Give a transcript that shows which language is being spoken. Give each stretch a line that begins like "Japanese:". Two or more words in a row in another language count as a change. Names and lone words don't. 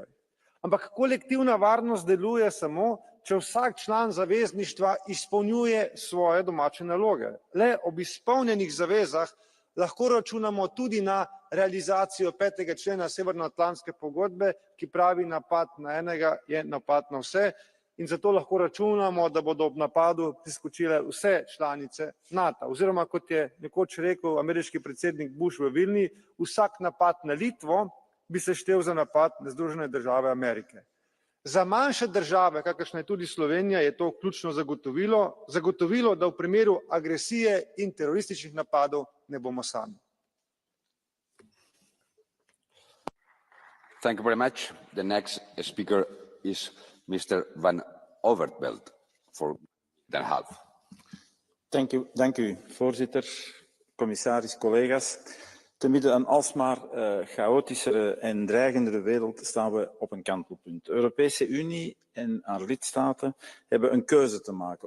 Slovenian: Ampak kolektivna varnost deluje samo, če vsak član zavezništva izpolnjuje svoje domače naloge. Le ob izpolnjenih zavezah lahko računamo tudi na realizacijo 5. člena Severnoatlantske pogodbe, ki pravi, napad na enega je napad na vse, in zato lahko računamo, da bodo ob napadu priskočile vse članice NATO. Oziroma, kot je nekoč rekel ameriški predsednik Bush v Vilni, vsak napad na Litvo bi se štel za napad na Združene države Amerike. Za manjše države, kakršna je tudi Slovenija, je to ključno zagotovilo, da v primeru agresije in terorističnih napadov ne bomo sami.
English: Thank you very much. The next speaker is Mr. Van Overtveld for Den Haag.
Dutch: Dank u, voorzitter, commissaris, collega's. Te midden een alsmaar chaotischere en dreigendere wereld staan we op een kantelpunt. De Europese Unie en haar lidstaten hebben een keuze te maken.